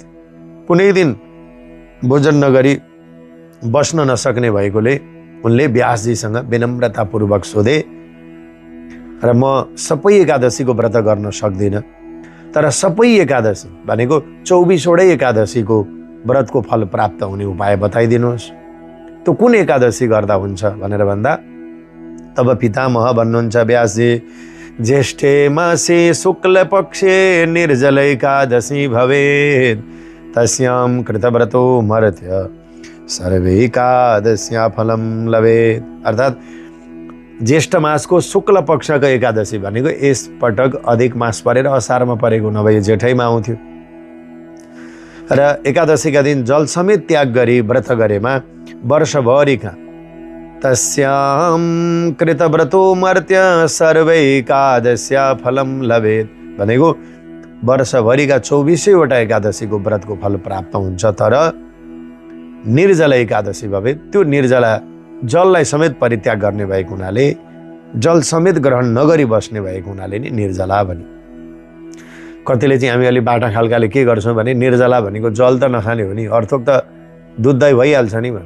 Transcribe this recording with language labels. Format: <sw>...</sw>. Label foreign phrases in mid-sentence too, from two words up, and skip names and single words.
<ne>कुनै दिन भोजन नगरी बस्न नसक्ने भएकोले उनले व्यासजीसँग विनम्रतापूर्वक सोधे, र म सबै एकादशीको व्रत गर्न सक्दिनँ, तर सबै एकादशी भनेको 24वटै एकादशीको व्रतको फल प्राप्त हुने उपाय बताइदिनुहोस्। त्यो कुन एकादशी गर्दा हुन्छ भनेर भन्दा तब पितामह भन्नुहुन्छ व्यासजी,</ne> <sa>ज्येष्ठे मासे शुक्ल पक्षे निर्जल एकादशी भवेत् तस्यां कृतव्रतो मर्त्य सर्वे एकादश्या फलं लभेत्।</sa> <ne>अर्थात् ज्येष्ठ मासको शुक्ल पक्षको एकादशी भनेको यस पटक अधिक मास परेर असारमा परेको, नभए जेठैमा आउँथ्यो। र एकादशीका दिन जल समेत त्याग गरी व्रत गरेमा वर्षभरिका</ne> <sa>तस्यां कृतव्रतो मर्त्य सर्वै एकादश्या फलं लभेत्</sa> <ne>भनेको वर्षभरिका 24वटा एकादशीको व्रतको फल प्राप्त हुन्छ। तर</ne> <sa>निर्जला एकादशी भवेत्,</sa> <ne>त्यो निर्जला जललाई समेत परित्याग गर्ने भएको हुनाले, जल समेत ग्रहण नगरी बस्ने भएको हुनाले नि निर्जला भने। कतिले चाहिँ हामी अलि बाटा खालकाले के गर्छौँ भने निर्जला भनेको जल त नखाने हो नि, अर्थोक त दुध दही भइहाल्छ नि भन्।</ne>